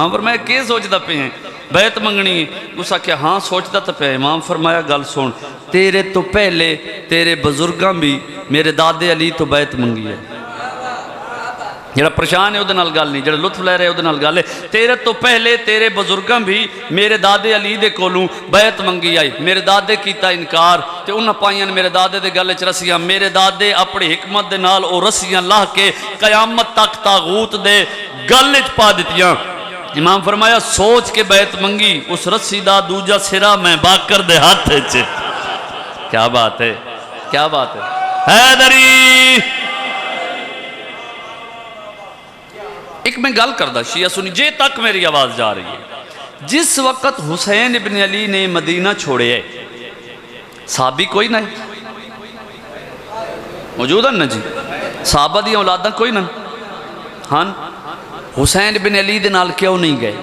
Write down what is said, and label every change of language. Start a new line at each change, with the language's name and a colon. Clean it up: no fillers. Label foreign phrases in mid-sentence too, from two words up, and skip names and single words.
Punjabi: امام فرمایا کہ سوچ دا پہ ہیں بیعت منگنی. اس آکھیا ہاں سوچتا تو پہ. امام فرمایا گل سن, تیرے تو پہلے تیرے بزرگاں بھی میرے دادے علی تو بیعت منگی ہے. جڑا پریشان ہے وہ گل نہیں، جڑا لطف لے رہے وہ گل ہے۔ تیرے تو پہلے تیرے بزرگاں بھی میرے دادے علی دے کولوں بیعت منگی آئی، میرے دادے کیتا انکار تے انہاں پائیاں میرے دادے دے گل وچ رسیاں، میرے دادے اپنی حکمت دے نال او رسیاں لاہ کے قیامت تک تاغوت دے گل وچ پا دتیاں۔ امام فرمایا سوچ کے بیعت منگی، اس رسی دا دوجا سرا میں باکر دے ہاتھ وچ۔
Urdu: کیا بات ہے، کیا بات ہے حیدری۔
Punjabi: ایک میں گل کردہ شیعہ سنی جے تک میری آواز جا رہی ہے، جس وقت حسین ابن علی نے مدینہ چھوڑے ہے، صحابی کوئی نہیں موجود ہے نا جی، صحابہ دی اولاداں کوئی نہیں، ہاں حسین ابن علی دے نال کیوں نہیں گئے؟